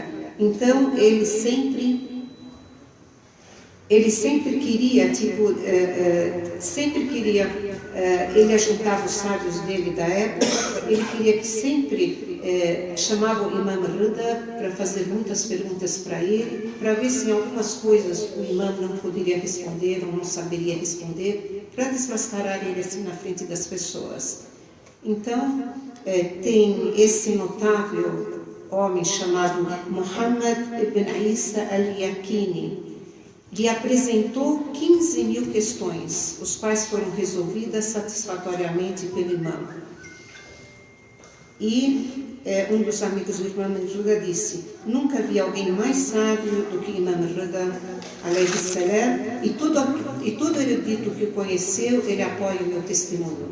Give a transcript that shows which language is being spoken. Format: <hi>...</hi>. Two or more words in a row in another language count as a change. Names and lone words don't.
<pt>Então, ele sempre queria, ele ajuntava os sábios dele da época, ele queria que sempre chamava o Imam Rida para fazer muitas perguntas para ele, para ver se em algumas coisas o imam não poderia responder ou não saberia responder, para desmascarar ele assim na frente das pessoas. Então, tem esse notável homem chamado Muhammad ibn Isa al-Yaqini. Lhe apresentou 15.000 questões, os quais foram resolvidas satisfatoriamente pelo imam. E um dos amigos do Imam Rida disse: nunca vi alguém mais sábio do que Imam Rida</pt> <ar>عليه السلام,</ar> <pt>e todo erudito que o conheceu, ele apoia o meu testemunho.</pt>